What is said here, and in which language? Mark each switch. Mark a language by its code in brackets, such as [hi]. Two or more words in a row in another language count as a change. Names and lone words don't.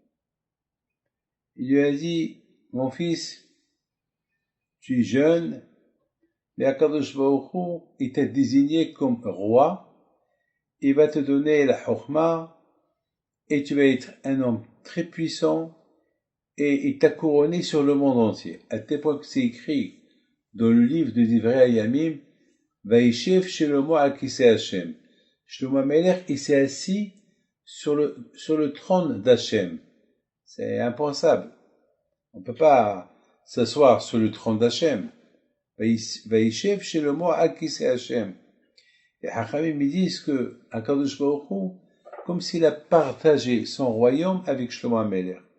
[fr] Il lui a dit, mon fils, tu es jeune, mais [he] הקדוש ברוך הוא, [fr] il t'a désigné comme roi, il va te donner la Chokhmah, et tu vas être un homme très puissant, et il t'a couronné sur le monde entier. À tel point que c'est écrit dans le livre de Divrei Hayamim, [he] וישב שלמה על כסא השם. [fr] Shlomo HaMelech, il s'est assis sur le trône d'Hashem. C'est impensable. On ne peut pas s'asseoir sur le trône d'Hashem. [he] וישב שלמה על כסא השם. [fr] Et Hachamim me disent que [he] הקדוש ברוך הוא, [fr] comme s'il a partagé son royaume avec Shlomo HaMelech.